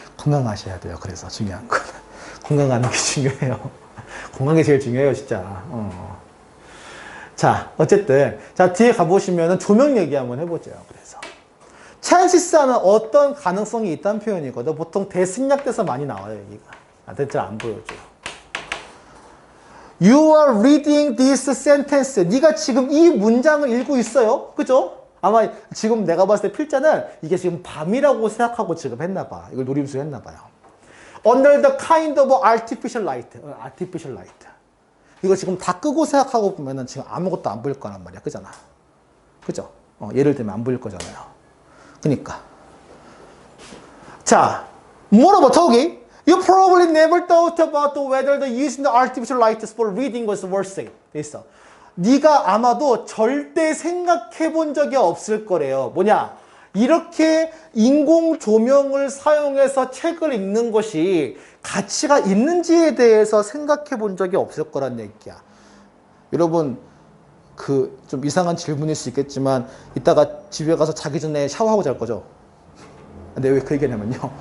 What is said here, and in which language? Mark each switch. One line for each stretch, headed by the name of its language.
Korean: 건강하셔야 돼요, 그래서 중요한 건. 건강하는 게 중요해요. 건강이 제일 중요해요, 진짜. 자, 어쨌든. 자, 뒤에 가보시면은 조명 얘기 한번 해보죠. 그래서. 찬시스는 어떤 가능성이 있다는 표현이거든. 보통 대승약돼서 많이 나와요, 여기가. 나한테 잘 안 보여줘요.
English: You are reading this sentence.
Korean: 네가 지금 이 문장을 읽고 있어요. 그죠? 아마 지금 내가 봤을 때 필자는 이게 지금 밤이라고 생각하고 지금 했나봐. 이걸 노림수 했나봐요.
English: Under the kind of artificial light. artificial light.
Korean: 이거 지금 다 끄고 생각하고 보면은 지금 아무것도 안 보일 거란 말이야. 그잖아. 그죠? 예를 들면 안 보일 거잖아요. 그니까. 자, 뭐라고 저기?
English: You probably never thought about whether the using the artificial light for reading was worth it.
Korean: 돼 있어. 네가 아마도 절대 생각해 본 적이 없을 거래요. 뭐냐? 이렇게 인공 조명을 사용해서 책을 읽는 것이 가치가 있는지에 대해서 생각해 본 적이 없을 거란 얘기야. 여러분, 좀 이상한 질문일 수 있겠지만, 이따가 집에 가서 자기 전에 샤워하고 잘 거죠? 근데 왜 그 얘기냐면요.